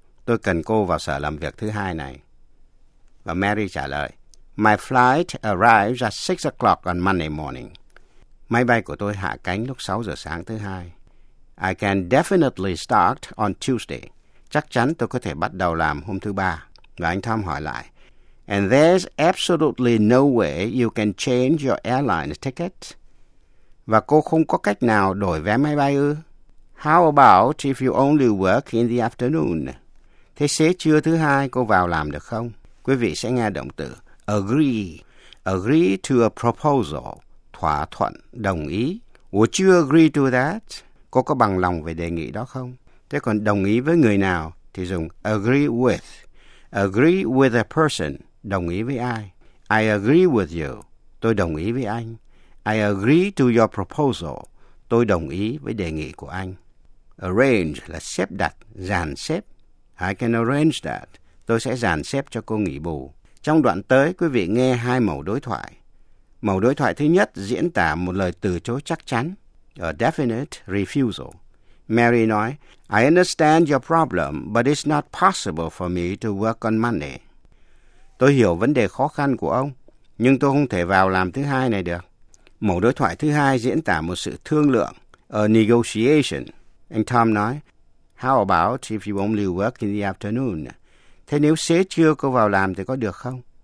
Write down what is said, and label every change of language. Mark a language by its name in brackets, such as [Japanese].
[Vietnamese] Tôi cần cô vào sở làm việc thứ hai này. Và Mary trả lời, [English] My flight arrives at 6 o'clock on Monday morning. [Vietnamese] Máy bay của tôi hạ cánh lúc 6 giờ sáng thứ hai. [English] I can definitely start on Tuesday. [Vietnamese] Chắc chắn tôi có thể bắt đầu làm hôm thứ ba. Và anh Tom hỏi lại, [English] And there's absolutely no way you can change your airline ticket. [Vietnamese] Và cô không có cách nào đổi vé máy bay ư? [English] How about if you only work in the afternoon? [Vietnamese] Thế xế trưa thứ hai cô vào làm được không? Quý vị sẽ nghe động từ agree. [English] Agree to a proposal. [Vietnamese] Thỏa thuận, đồng ý. [English] Would you agree to that? [Vietnamese] Cô có bằng lòng về đề nghị đó không? Thế còn đồng ý với người nào thì dùng agree with. [English] Agree with a person, [Vietnamese] đồng ý với ai. [English] I agree with you, [Vietnamese] tôi đồng ý với anh. [English] I agree to your proposal, [Vietnamese] tôi đồng ý với đề nghị của anh. Arrange là xếp đặt, dàn xếp. [English] I can arrange that, [Vietnamese] tôi sẽ dàn xếp cho cô nghỉ bù. Trong đoạn tới, quý vị nghe hai mẫu đối thoại. Mẫu đối thoại thứ nhất diễn tả một lời từ chối chắc chắn, [English] a definite refusal. [Vietnamese] Mary nói, [English] I understand your problem, but it's not possible for me to work on Monday. [Vietnamese] Tôi hiểu vấn đề khó khăn của ông, nhưng tôi không thể vào làm thứ hai này được. Mẫu đối thoại thứ hai diễn tả một sự thương lượng, [English] a negotiation. [Vietnamese] Anh Tom nói, [English] How about if you only work in the afternoon? [Vietnamese] Thế nếu xế trưa cô vào làm thì có được không?